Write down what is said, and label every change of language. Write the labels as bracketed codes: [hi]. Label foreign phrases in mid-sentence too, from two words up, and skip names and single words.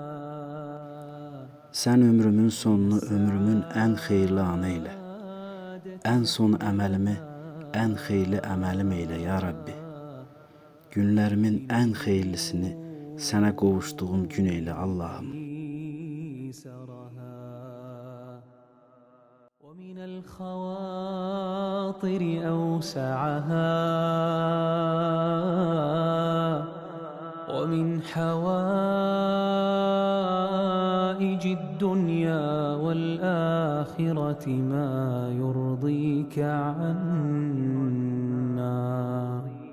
[az] Sən ömrümün sonunu ömrümün ən xeyirli anı elə, ən son əməlimi ən xeyirli əməlim elə ya Rabbi. Günlərimin ən xeyirlisini sənə qovuşduğum gün elə Allahım. [ar] ومن الخواطر أوسعها ومن حوائج الدنيا والآخرة ما يرضيك عنا